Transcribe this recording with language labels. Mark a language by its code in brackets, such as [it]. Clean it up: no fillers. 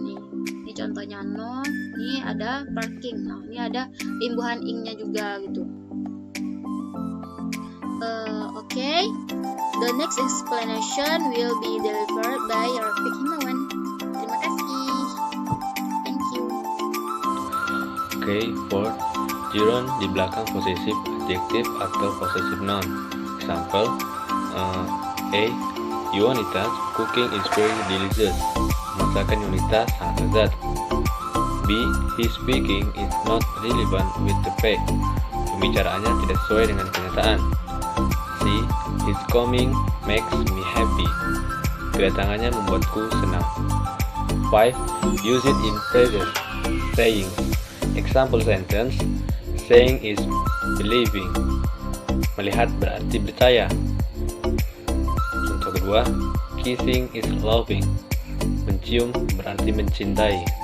[id] Ini contohnya no, ini ada parking, no, ini ada imbuhan ing-nya juga gitu. [en] Okay. The next explanation will be delivered by Rafiq Himawan. [id] Terima kasih. [en] Thank you. Okay, for gerund [id] di belakang posesif adjektif atau possessive noun. [en] Example, A. Yunitas cooking is very delicious. [id] Masakan Yunita sangat lezat. [en] B. His speaking is not relevant with the fact. [id] Pembicaraannya tidak sesuai dengan kenyataan. [en] C. His coming makes me happy. [id] Kedatangannya membuatku senang. 5. [en] Use it in present saying. Example sentence, saying is believing. [id] Melihat berarti percaya. Contoh kedua, [en] kissing is loving. [id] Mencium berarti mencintai.